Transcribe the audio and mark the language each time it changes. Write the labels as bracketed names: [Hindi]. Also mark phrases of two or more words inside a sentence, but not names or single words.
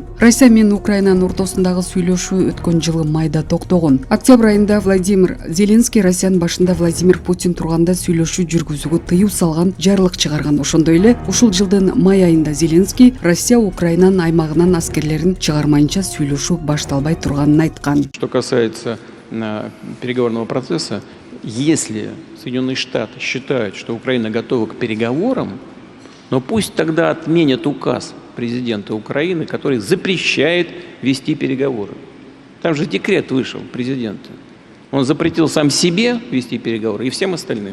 [Kyrgyz] Россия менен Украинанын ортосундагы сүйлөшүү өткөн жылы майда токтогон. Октябрь айында Владимир Зеленский Россиянын башында Владимир Путин турганда сүйлөшүү жүргүзүүгө тыюу салган жарлык чыгарган. Ошондой эле ушул жылдын май айында Зеленский Россия Украинанын аймагынан аскерлерин чыгармайынча сүйлөшүү башталбай турганын айткан. [Russian] Что касается переговорного процесса, если Соединенные Штаты считают, что Украина готова к переговорам, Но пусть тогда отменят указ президента Украины, который запрещает вести переговоры. Там же декрет вышел президента. Он запретил сам себе вести переговоры и всем остальным.